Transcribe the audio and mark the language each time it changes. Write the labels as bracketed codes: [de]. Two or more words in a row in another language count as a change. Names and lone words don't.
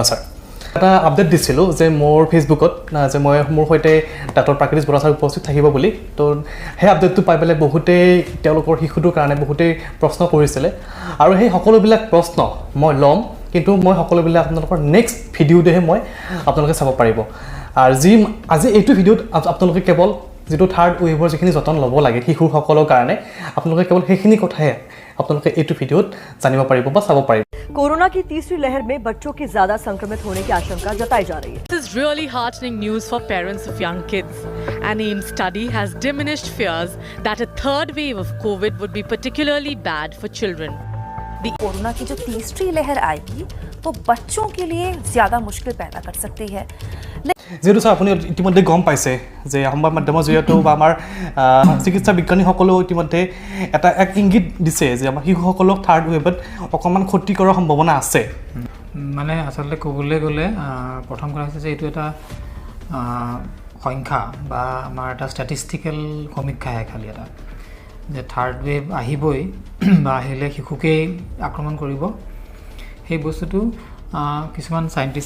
[as] ছাৰ এটা আপডেট দিছিলোঁ যে মোৰ ফেচবুকত যে মই মোৰ সৈতে ডাক্তৰ prakritish Bora ছাৰ উপস্থিত থাকিব বুলি তো সেই আপডেটটো পাই পেলাই বহুতেই তেওঁলোকৰ শিশুটোৰ কাৰণে বহুতেই প্ৰশ্ন কৰিছিলে আৰু সেই সকলোবিলাক প্ৰশ্ন মই ল'ম কিন্তু মই সকলোবিলাক আপোনালোকৰ নেক্সট ভিডিঅ'তেহে মই আপোনালোকে চাব পাৰিব আৰু আজি এইটো ভিডিঅ'ত আপোনালোকে কেৱল যেটো থাৰ্ড ৱেভৰ যিখিনি যতন ল'ব লাগে শিশুসকলৰ কাৰণে আপোনালোকে কেৱল সেইখিনি কথাহে আপোনালোকে এইটো ভিডিঅ'ত জানিব পাৰিব বা চাব পাৰিব [hi] कोरोना की तीसरी लहर में बच्चों के ज्यादा संक्रमित होने की आशंका जताई जा रही है. [en] This is really heartening news for parents of young kids. An AIM study has diminished fears that a third wave of COVID would be particularly bad for children. [hi] कोरोना की जो तीसरी लहर आएगी वो बच्चों के लिए ज्यादा मुश्किल पैदा कर सकती है. [as] যেহেতু স্যার আপুনি ইতিমধ্যে গম পাইছে যে সংবাদ মাধ্যমৰ জৰিয়তে বা আমাৰ চিকিৎসা বিজ্ঞানীসকলেও ইতিমধ্যে এটা এক ইংগিত দিছে যে আমাৰ শিশুসকলক থাৰ্ড ৱেভত অকণমান ক্ষতি কৰাৰ সম্ভাৱনা আছে মানে আচলতে ক'বলৈ গ'লে প্ৰথম কথা হৈছে যে এইটো এটা সংখ্যা বা আমাৰ এটা ষ্টেটিষ্টিকেল সমীক্ষাহে খালি এটা যে থাৰ্ড ৱেভ আহিবই বা আহিলে শিশুকেই আক্ৰমণ কৰিব সেই বস্তুটো কিছুমান সাইন্টিষ্টে